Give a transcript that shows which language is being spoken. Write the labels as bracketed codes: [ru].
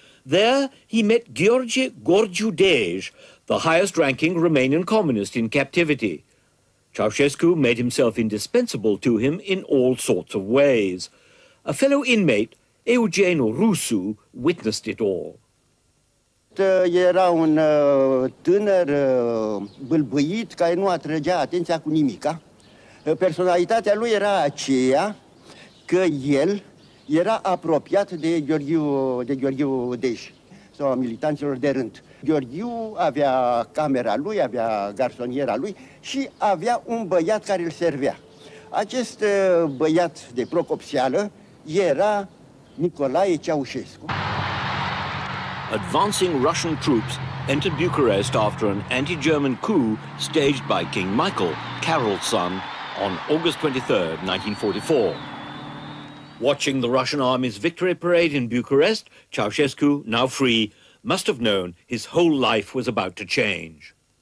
[en] There, he met Gheorghe Gorgiu-Dej, the highest-ranking Romanian communist in captivity. Ceausescu made himself indispensable to him in all sorts of ways. A fellow inmate, Eugen Rusu, witnessed it all. [ro] Era un tânăr bâlbâit care nu atrăgea atenția cu nimica. Personalitatea lui era aceea că el era apropiat de Gheorghiu Dej, sau a militanților de rând. Gheorghiu avea camera lui, avea garsoniera lui și avea un băiat care îl servea. Acest băiat de procopseală era Nicolae Ceaușescu. [en] Advancing Russian troops entered Bucharest after an anti-German coup staged by King Michael, Carol's son, on August 23, 1944. Watching the Russian army's victory parade in Bucharest, Ceausescu, now free, must have known his whole life was about to change.